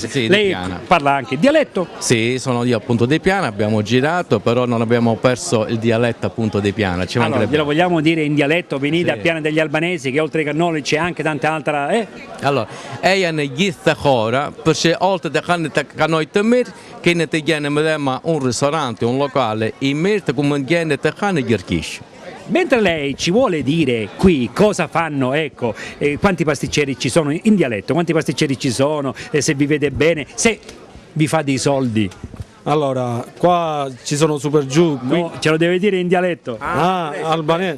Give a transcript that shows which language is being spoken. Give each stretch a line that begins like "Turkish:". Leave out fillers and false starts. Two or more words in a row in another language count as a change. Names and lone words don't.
Italian: Sì, di Lei Piana. parla anche dialetto? Sì, sono io appunto di Piana, abbiamo girato, però non abbiamo perso il dialetto appunto di Piana. Ci Allora, mancherebbe. glielo vogliamo dire in dialetto, venite Sì. a Piana degli Albanesi, che oltre ai cannoli c'è anche tante altre...
Arbëreshë Albanian: Allora, ejan gjithë ora,
Italian: perché oltre
Arbëreshë Albanian: të kanë të kanoj të mirë, keni të gjeni më
Italian: un ristorante, un locale
Arbëreshë Albanian: i mirë të ku mund gjeni të kanë gjithkish.
Italian: Mentre lei ci vuole dire qui cosa fanno, ecco, quanti pasticceri ci sono in dialetto, quanti pasticceri ci sono, se vi vede bene, se vi fa dei soldi. Allora, qua ci sono super giù, qui... No, ce lo deve dire in dialetto. albanese.